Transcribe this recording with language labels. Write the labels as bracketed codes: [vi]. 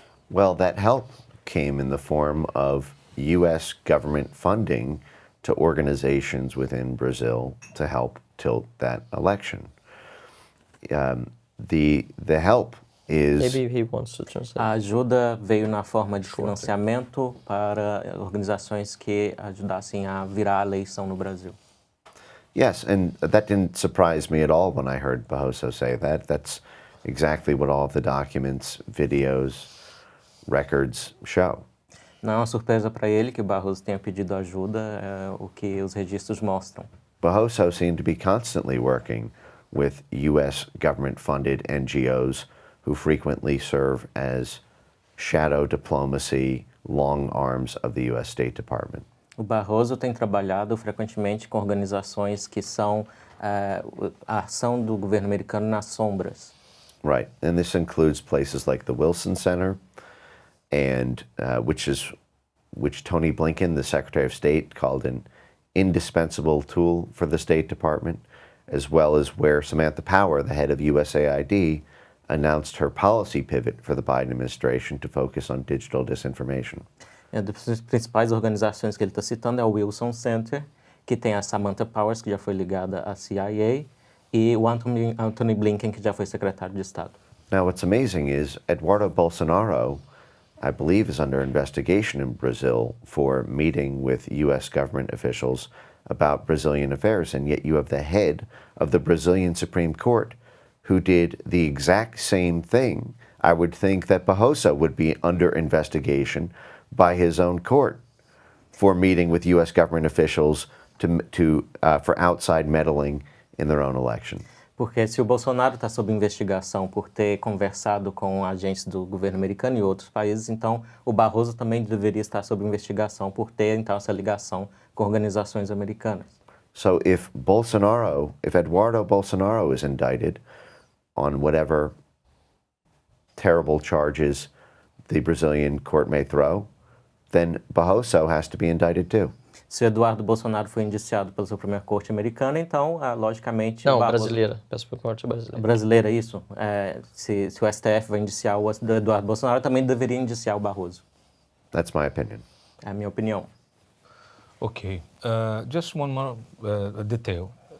[en] Well, that help came in the form of U.S. government funding to organizations within Brazil to help tilt that election. The help is... Maybe he wants to translate. [pt] A ajuda veio na forma de financiamento para organizações que ajudassem a virar a eleição no Brasil. [en] Yes, and that didn't surprise me at all when I heard Barroso say that. That's exactly what all of the documents, videos, records show. [pt] Não é uma surpresa para ele que o Barroso tenha pedido ajuda, o que os registros mostram. [en] Barroso seemed to be constantly working with U.S. government-funded NGOs who frequently serve as shadow diplomacy long arms of the U.S. State Department. [pt] O Barroso tem trabalhado frequentemente com organizações que são a ação do governo americano nas sombras. [en] Right, and this includes places like the Wilson Center, and which Tony Blinken, the Secretary of State, called an indispensable tool for the State Department, as well as where Samantha Power, the head of USAID, announced her policy pivot for the Biden administration to focus on digital disinformation. [pt] Uma das principais organizações que ele está citando é o Wilson Center, que tem a Samantha Powers, que já foi ligada à CIA, e o Anthony Blinken, que já foi secretário de Estado. [en] Now, what's amazing is Eduardo Bolsonaro, I believe, is under investigation in Brazil for meeting with U.S. government officials about Brazilian affairs, and yet you have the head of the Brazilian Supreme Court who did the exact same thing. I would think that Barroso would be under investigation by his own court for meeting with U.S. government officials for outside meddling in their own election. [pt] Porque se o Bolsonaro está sob investigação por ter conversado com agentes do governo americano e outros países, então o Barroso também deveria estar sob investigação por ter então essa ligação com organizações americanas. [en] So if Eduardo Bolsonaro is indicted on whatever terrible charges the Brazilian court may throw, then Barroso has to be indicted too. [pt] Se Eduardo Bolsonaro foi indiciado pela Suprema Corte americana, então, logicamente... Não, Barroso... brasileira. Pela Suprema Corte brasileira. Brasileira, isso? Se o STF vai indiciar o Eduardo Bolsonaro, também deveria indiciar o Barroso. [en] That's my opinion. [pt] É a minha opinião. [en] Ok. Just one more detail.